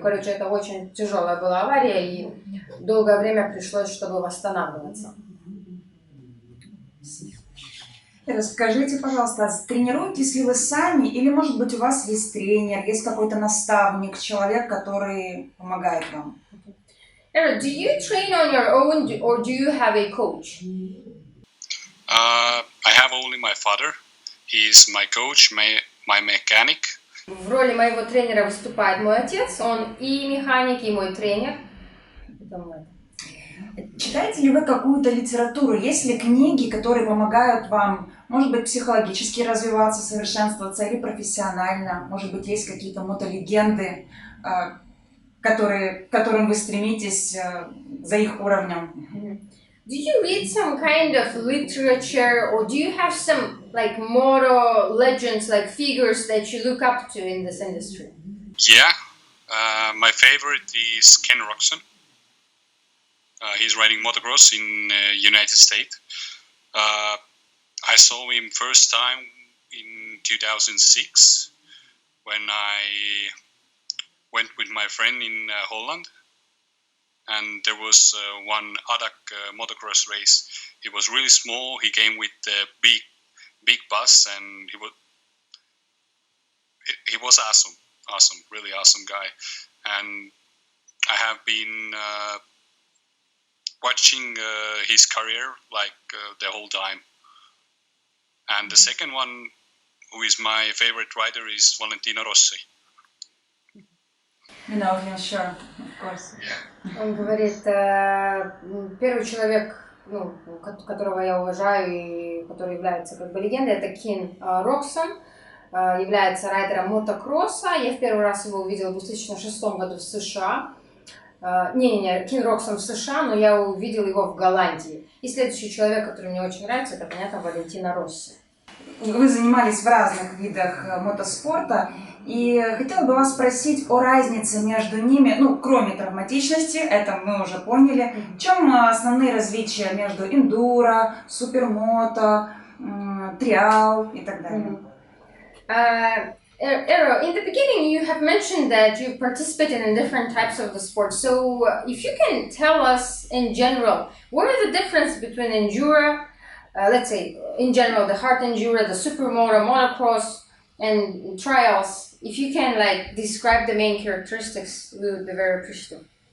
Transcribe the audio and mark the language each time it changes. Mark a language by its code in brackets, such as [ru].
[ru] Короче, это очень тяжелая была авария, и долгое время пришлось, чтобы восстанавливаться. Расскажите, пожалуйста, тренируетесь ли вы сами, или, может быть, у вас есть тренер, есть какой-то наставник, человек, который помогает вам? [en] Do you train on your own, or do you have a coach? I have only my father. He is my coach, my mechanic. [ru] В роли моего тренера выступает мой отец, он и механик, и мой тренер. Читаете ли вы какую-то литературу? Есть ли книги, которые помогают вам, может быть, психологически развиваться, совершенствоваться, или профессионально? Может быть, есть какие-то мотолегенды, к которым вы стремитесь за их уровнем? [en] Do you read some kind of literature, or do you have some moto legends, figures that you look up to in this industry? Yeah, my favorite is Ken Roczen. He's riding motocross in United States. I saw him first time in 2006 when I went with my friend in Holland, and there was one ADAC motocross race. He was really small. He came with a big bus, and he was awesome. really awesome guy. And I have been watching his career like the whole time. And the second one, who is my favorite rider, is Valentino Rossi. You know him, sure, of course. [ru] Он говорит, первый человек, ну, которого я уважаю и который является как бы легендой, это Кин Роксон, является райдером мотокросса. Я в первый раз его увидела в 2006 году в США. Кин Роксон в США, но я увидела его в Голландии. И следующий человек, который мне очень нравится, это, понятно, Валентино Росси. Вы занимались в разных видах мотоспорта, и хотела бы вас спросить о разнице между ними, ну, кроме травматичности, это мы уже поняли, в чем основные различия между эндуро, супермото, триал и так далее? [en] Eero, in the beginning you have mentioned that you participated in different types of the sport. So if you can tell us in general, what are the difference between enduro, let's say in general the hard enduro, the supermoto, motocross and trials, if you can like describe the main characteristics, we would be very appreciative.